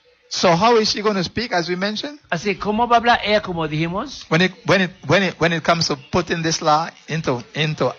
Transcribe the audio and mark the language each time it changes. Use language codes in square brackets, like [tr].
[en] So how is she going to speak, as we mentioned? [es] Así, ¿cómo va a hablar ella, como dijimos? [en] When it comes to putting this law into